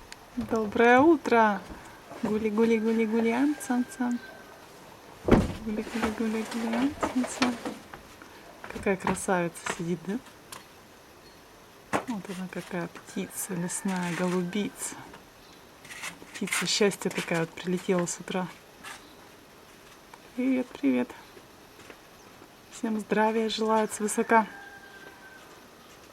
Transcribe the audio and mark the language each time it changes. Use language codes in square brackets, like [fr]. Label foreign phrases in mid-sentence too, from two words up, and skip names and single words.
[ru] Доброе утро! Гули-гули-гули-гули, ам-цам-цам. Гули-гули-гули-гули, ам-цам-цам. Какая красавица сидит, да? Вот она какая птица, лесная голубица. Птица счастья такая вот прилетела с утра. Привет, привет. Всем здравия желают свысока.